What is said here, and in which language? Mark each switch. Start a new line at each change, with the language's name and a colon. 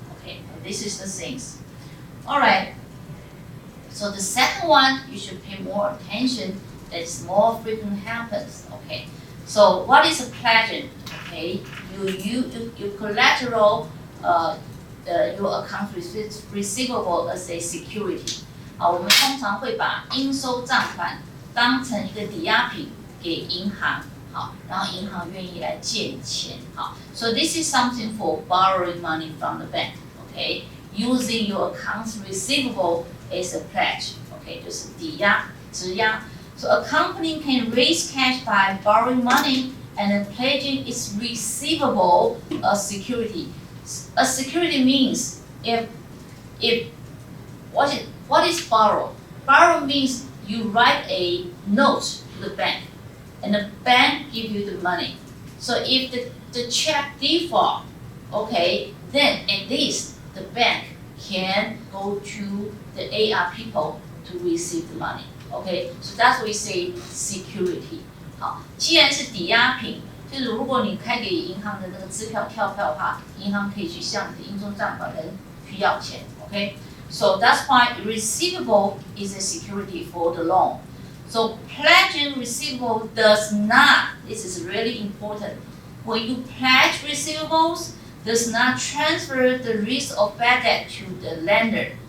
English: Okay, and this is the things. All right. So the second one, you should pay more attention. That is more frequent happens. Okay. So what is a pledging? Okay, you collateral your account receivable as a security.
Chinese: 我们通常会把应收账款当成一个抵押品给银行，好，然后银行愿意来借你钱，好。
English: So this is something for borrowing money from the bank, okay? Using your accounts receivable as a pledge, okay?
Chinese: 就是抵押、质押。
English: So a company can raise cash by borrowing money and then pledging its receivable as security. A security means if what is borrow? Borrow means you write a note to the bank, and the bank give you the money. So if the check default, okay, then at least the bank can go to the AR people to receive the money. Okay, so that's what we say security.
Chinese: 好，既然是抵押品，就是如果你开给银行的那个支票跳票的话，银行可以去向你的应收账款人去要钱。
English: Okay, so that's why receivable is a security for the loan. So pledging receivable does not. This is really important. When you pledge receivables, does not transfer the risk of bad debt to the lender.